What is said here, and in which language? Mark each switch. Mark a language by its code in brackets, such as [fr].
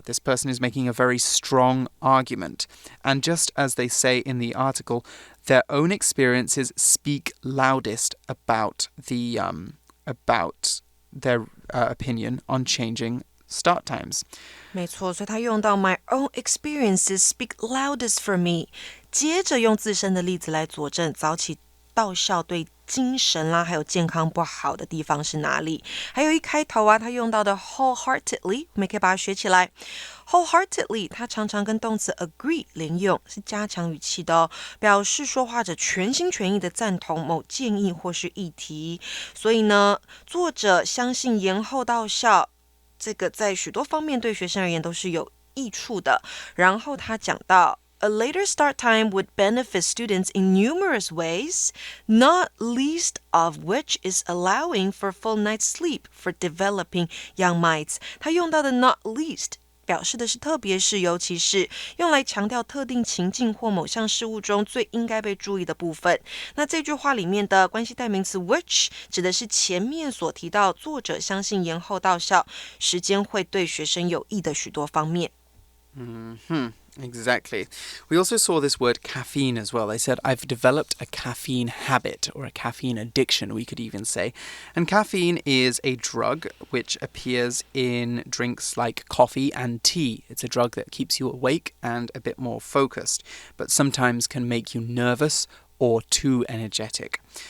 [en] This person is making a very strong argument. And just as they say in the article, their own experiences speak loudest about their opinion on changing start times. [zh] 没错，所以他用到 [en] My own experiences speak loudest for me. [zh] 接着用自身的例子来佐证早起到校对精神啦还有健康不好的地方是哪里。还有一开头啊，他用到的 wholeheartedly， 我们也可以把它学起来。 wholeheartedly 它常常跟动词 agree 连用，是加强语气的哦，表示说话者全心全意的赞同某建议或是议题。所以呢，作者相信延后到校这个在许多方面对学生而言都是有益处的。然后他讲到 [en] A later start time would benefit students in numerous ways, not least of which is allowing for full night's sleep for developing young minds. [zh] 他用到的 not least 表示的是特别是尤其是，用来强调特定情境或某项事物中最应该被注意的部分。那这句话里面的关系代名词 which 指的是前面所提到作者相信延后到校时间会对学生有益的许多方面。 [en] Exactly. We also saw this word caffeine as well. They said, I've developed a caffeine habit or a caffeine addiction, we could even say. And caffeine is a drug which appears in drinks like coffee and tea. It's a drug that keeps you awake and a bit more focused, but sometimes can make you nervous or too energetic.